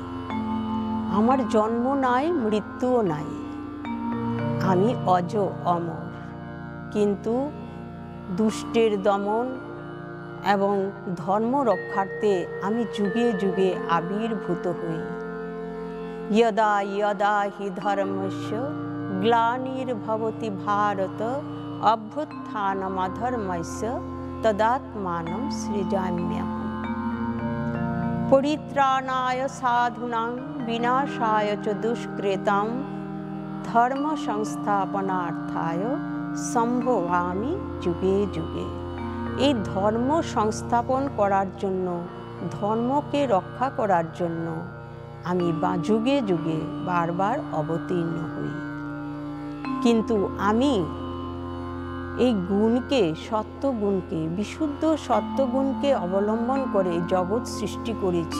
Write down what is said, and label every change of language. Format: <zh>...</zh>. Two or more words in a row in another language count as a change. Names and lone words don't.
<bn>আমার জন্ম নাই, মৃত্যুও নাই, আমি অজ অমর। কিন্তু দুষ্টের দমন এবং ধর্ম রক্ষার্থে আমি যুগে যুগে আবির্ভূত হই।</bn> <sa>यदा यदा हि धर्मस्य ग्लानिर्भवति भारत अभ्युत्थानमधर्मस्य तदात्मानं सृजाम्यहम्। परित्राणाय साधूनां विनाशाय च दुष्कृतां धर्म संस्थापनार्थाय সম্ভবামি যুগে যুগে।</sa> <bn>এই ধর্ম সংস্থাপন করার জন্য, ধর্মকে রক্ষা করার জন্য আমি যুগে যুগে বারবার অবতীর্ণ হই। কিন্তু আমি এই গুণকে, সত্যগুণকে, বিশুদ্ধ সত্যগুণকে অবলম্বন করে জগৎ সৃষ্টি করেছি।</bn>